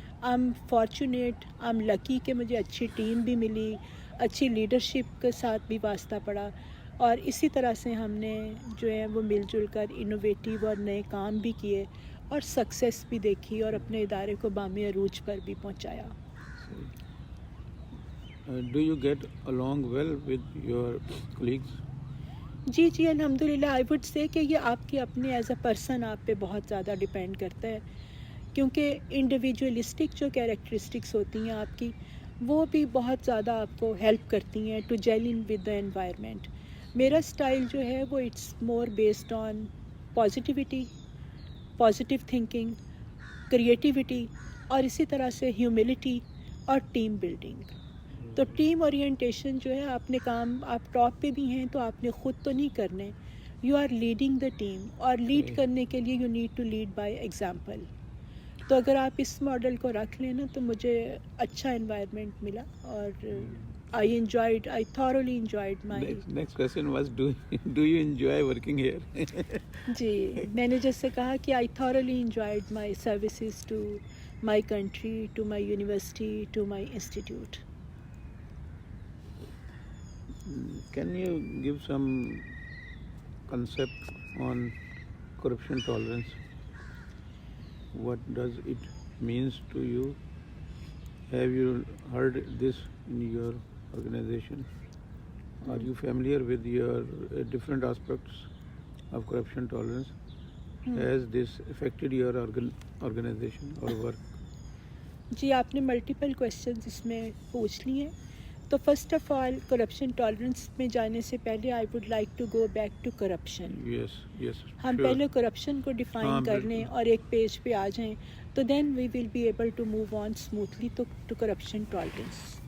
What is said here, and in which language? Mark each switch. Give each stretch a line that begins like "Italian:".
English: I am fortunate, I am lucky
Urdu: کہ مجھے اچھی ٹیم بھی ملی, اچھی لیڈرشپ کے ساتھ بھی واسطہ پڑا, اور اسی طرح سے ہم نے جو ہے وہ مل جل کر انوویٹیو اور نئے کام بھی کیے اور سکسیس بھی دیکھی اور اپنے ادارے کو بام عروج پر بھی پہنچایا.
English: Do you get along well with your colleagues?
Urdu: جی الحمدللہ.
English: I would say
Urdu: کہ یہ آپ کے اپنے ایز اے پرسن آپ پہ بہت زیادہ ڈپینڈ کرتا ہے کیونکہ انڈیویجولسٹک جو کیریکٹرسٹکس ہوتی ہیں آپ کی وہ بھی بہت زیادہ آپ کو ہیلپ کرتی ہیں
English: To gel in with the environment.
Urdu: میرا اسٹائل جو ہے وہ
English: it's more based on positivity,
Urdu: positive thinking, creativity, اور اسی طرح سے ہیوملٹی اور ٹیم بلڈنگ. تو ٹیم اورینٹیشن جو ہے آپ نے کام, آپ ٹاپ پہ بھی ہیں تو آپ نے خود تو نہیں کرنے,
English: you are leading the team, اور lead
Urdu: صحیح. کرنے کے لیے
English: You need to lead by example.
Urdu: تو اگر آپ اس ماڈل کو رکھ لیں نا تو مجھے اچھا انوائرمنٹ ملا، اور
English: I thoroughly enjoyed my. Next question was, do you enjoy working here?
Urdu: جی میں نے جیسے کہا کہ
English: I thoroughly enjoyed my services to my country, to my university, to my institute. Can you give some concept on corruption tolerance? What does it means to you? Have you heard this in your organization? Are you familiar with your different aspects of corruption tolerance? Has this affected your organization or work?
Urdu: جی آپ نے multiple questions اس میں پوچھ لی ہیں. تو first of all corruption tolerance میں جانے سے پہلے
English: I would like to go back to corruption. Yes, ہم sure.
Urdu: پہلے کرپشن کو ڈیفائن ہاں، کر لیں بالکل. اور ایک پیج پہ آ جائیں تو
English: Then we will be able to move on smoothly to corruption tolerance.